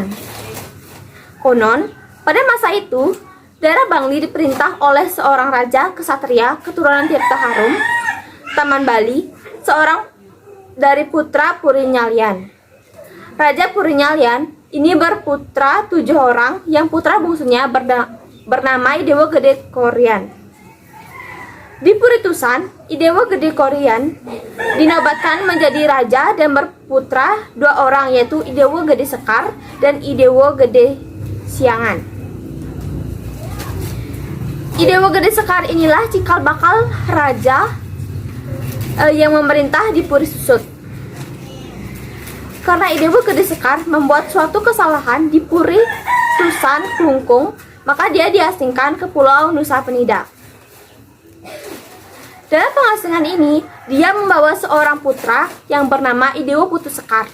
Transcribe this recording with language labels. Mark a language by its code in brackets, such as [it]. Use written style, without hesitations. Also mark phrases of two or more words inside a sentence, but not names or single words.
[id] Konon, pada masa itu, daerah Bangli diperintah oleh seorang raja kesatria keturunan Tirta Harum, Taman Bali, seorang dari putra Puri Nyalian. Raja Puri Nyalian ini berputra 7 orang yang putra bungsunya bernama Idewo Gede Korian. Di Puri Tusan, Idewo Gede Korian dinobatkan menjadi raja dan berputra 2 orang yaitu Idewo Gede Sekar dan Idewo Gede Siangan. Idewo Gede Sekar inilah cikal bakal raja yang memerintah di Puri Susut. Karena Idewo Gede Sekar membuat suatu kesalahan di Puri Tusan Klungkung, maka dia diasingkan ke Pulau Nusa Penida. Dalam pengasingan ini, dia membawa seorang putra yang bernama Idewo Putu Sekar.